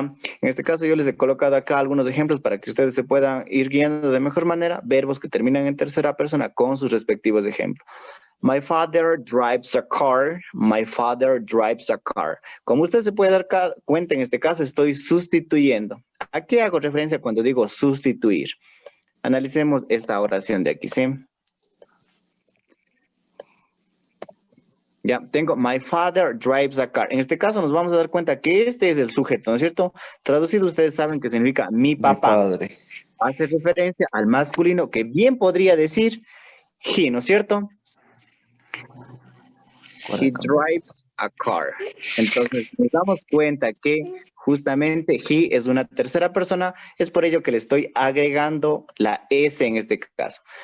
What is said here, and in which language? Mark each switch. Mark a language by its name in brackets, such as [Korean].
[Spanish] En este caso yo les he colocado acá algunos ejemplos para que ustedes se puedan ir guiando de mejor manera, verbos que terminan en tercera persona con sus respectivos ejemplos. [English] My father drives a car. My father drives a car. [Spanish] Como usted se puede dar cuenta, en este caso estoy sustituyendo. ¿A qué hago referencia cuando digo sustituir? Analicemos esta oración de aquí, ¿sí? Ya, tengo [English] my father drives a car. [Spanish] En este caso nos vamos a dar cuenta que este es el sujeto, ¿no es cierto? Traducido ustedes saben que significa mi papá. Mi padre. Hace referencia al masculino que bien podría decir he, ¿no es cierto? [English] He drives a car. [Spanish] Entonces nos damos cuenta que justamente he es una tercera persona, es por ello que le estoy agregando la S en este caso.